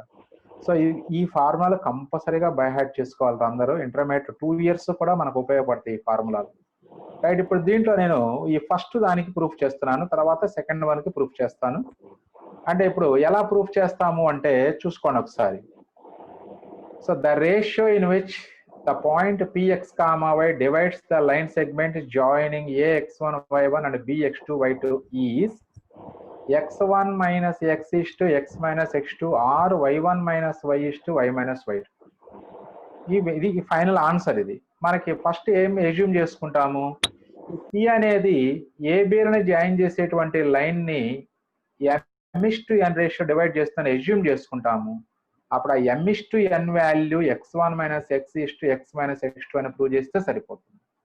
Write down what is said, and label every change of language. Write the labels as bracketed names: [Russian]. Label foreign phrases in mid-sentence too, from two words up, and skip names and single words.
[Telugu] సో ఈ ఫార్ములా కంపల్సరీగా [English] by heart [Telugu] చేసుకోవాలి అందరూ. [English] intermediate 2 years [Telugu] కూడా మనకు ఉపయోగపడతాయి ఈ ఫార్ములాలు. రైట్, ఇప్పుడు దీంట్లో నేను ఈ ఫస్ట్ దానికి ప్రూఫ్ చేస్తున్నాను, తర్వాత [English] second one [Telugu] కి ప్రూఫ్ చేస్తాను. అంటే ఇప్పుడు ఎలా ప్రూఫ్ చేస్తాము అంటే చూసుకోండి ఒకసారి. [English] so the ratio in which the point px comma y divides the line segment joining ax1 y1 and bx2 y2 is x1 minus x is to x minus x2 or y1 minus y is to y minus y2. [Telugu] ఇది [English] final answer. [Telugu] ఇది మనకి ఫస్ట్ ఏం ఎజ్యూమ్ చేసుకుంటాము, p అనేది ఏబిని జాయిన్ చేసేటువంటి లైన్ ని m/n [English] ratio divide [Telugu] చేస్తుందని ఎజ్యూమ్ చేసుకుంటాము. అప్పుడు ఆ m/n వాల్యూ [English] x1 minus x is to x minus x2 [Telugu] అని ప్రూవ్ చేస్తే సరిపోతుంది.